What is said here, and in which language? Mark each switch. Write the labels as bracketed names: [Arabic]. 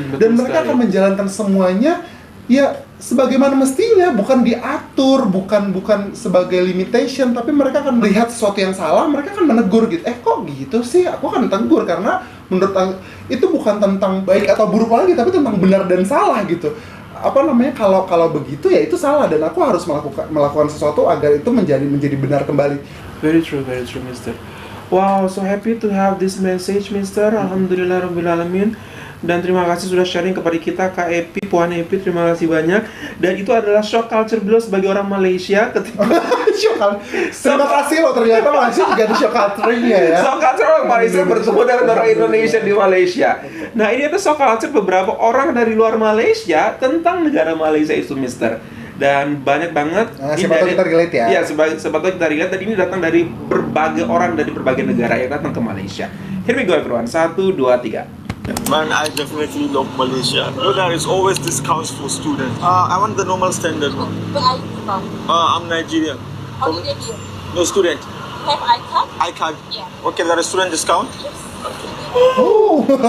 [Indonesian] Dan mereka akan menjalankan semuanya ya sebagaimana mestinya, bukan diatur, bukan sebagai limitation, tapi mereka akan melihat sesuatu yang salah, mereka akan menegur gitu. Kok gitu sih? Aku akan tegur karena menurut itu bukan tentang baik atau buruk lagi, tapi tentang benar dan salah gitu. Kalau begitu ya itu salah, dan aku harus melakukan sesuatu agar itu menjadi benar kembali. [English] Very true, Mister. Wow, so happy to have this message, Mister. [Arabic] Alhamdulillah Rabbil Alamin. [Indonesian] Dan terima kasih sudah sharing kepada kita, Kak Epi, Puan Epi, terima kasih banyak. Dan itu adalah shock culture beliau sebagai orang Malaysia ketika terima kasih loh, ternyata Malaysia juga ada shock culture-nya ya. Shock culture orang Malaysia bertemu dengan orang Indonesia di Malaysia. Nah, ini ada shock culture beberapa orang dari luar Malaysia tentang negara Malaysia itu, Mister. Dan banyak banget. Siapa tahu kita relate ya. Iya, siapa tahu kita relate. Dan ini datang dari berbagai orang dari berbagai negara yang datang ke Malaysia. [English] Here we go everyone. 1, 2, 3. Man, I definitely love Malaysia. There is always discounts for students. I want the normal standard. Where are you from? I'm Nigerian. How did you? No student. Have iCard? iCard. Yeah. Okay, there is student discount. Yes. Oh.